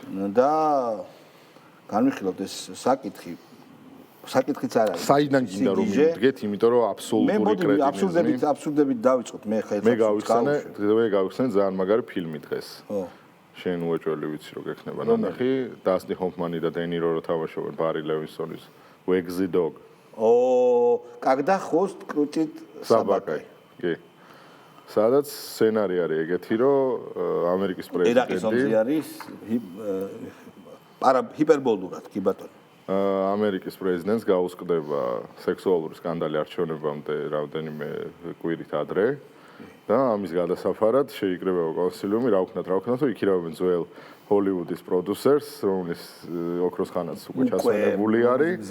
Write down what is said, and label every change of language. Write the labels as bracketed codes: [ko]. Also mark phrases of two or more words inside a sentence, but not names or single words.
[ka] და განვიხილოთ ეს საკითხიც არ არის. საიდან გინდა რომ მივდგეთ, იმიტომ რომ აბსოლუტური კრეტინიზმი. აბსურდებით დავიწყოთ მე ხა მე გავიხსენე ძალიან მაგარი ფილმი დღეს. ხო. შენ უეჭველი ვიცი რომ გექნება ნახი, დასტი ჰოფმანი და დენირო რო თამაშობენ ბარი ლევინსონის Wags the Dog. [ru] Когда хвост крутит собакой. [ka] კი. სადაც სცენარი არის ეგეთი, რომ ამერიკის პრეზიდენტი ერაყის ომზე არის ჰიპერბოლურად, კი ბატონო. ამერიკის პრეზიდენტს გაუსკდება სექსუალური სკანდალი არჩევნებამდე რამდენიმე კვირით ადრე და ამის გადასახარად შეიკრიბება კონსილიუმი, რა ვქნათ, რომ იქირავებენ ძველ ჰოლივუდის პროდიუსერს, რომლის ოქროს ხანაც უკვე ჩასვენებული არის.